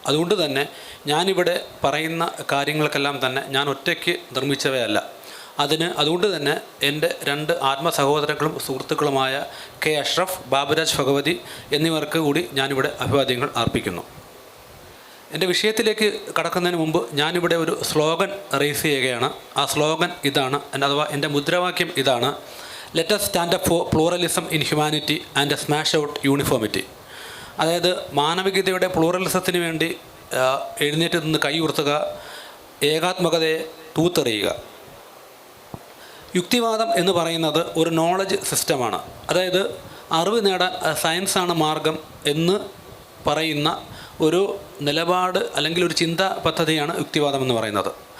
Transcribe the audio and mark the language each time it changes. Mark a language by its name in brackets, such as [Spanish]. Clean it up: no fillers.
[Malayalam] അതുകൊണ്ട് തന്നെ ഞാനിവിടെ പറയുന്ന കാര്യങ്ങൾക്കെല്ലാം തന്നെ ഞാൻ ഒറ്റയ്ക്ക് നിർമ്മിച്ചവയല്ല. അതുകൊണ്ട് തന്നെ എൻ്റെ 2 ആത്മസഹോദരങ്ങളും സുഹൃത്തുക്കളുമായ കെ അഷ്റഫ്, ബാബുരാജ് ഭഗവതി എന്നിവർക്ക് കൂടി ഞാനിവിടെ അഭിവാദ്യങ്ങൾ അർപ്പിക്കുന്നു. എൻ്റെ വിഷയത്തിലേക്ക് കടക്കുന്നതിന് മുമ്പ് ഞാനിവിടെ ഒരു സ്ലോഗൻ റേസ് ചെയ്യുകയാണ്. ആ സ്ലോഗൻ ഇതാണ്, അഥവാ എൻ്റെ മുദ്രാവാക്യം ഇതാണ്: [English] Let us stand up for pluralism in humanity and smash out uniformity. [Malayalam] അതായത് മാനവികതയുടെ പ്ലൂറലിസത്തിന് വേണ്ടി എഴുന്നേറ്റ് നിന്ന് കൈയുയർത്തുക, ഏകാത്മകതയെ തൂത്തെറിയുക. യുക്തിവാദം എന്ന് പറയുന്നത് ഒരു നോളജ് സിസ്റ്റമാണ്. അതായത് അറിവ് നേടാൻ സയൻസാണ് മാർഗം എന്ന് പറയുന്ന ഒരു നിലപാട് അല്ലെങ്കിൽ ഒരു ചിന്താ പദ്ധതിയാണ് യുക്തിവാദം എന്ന് പറയുന്നത്.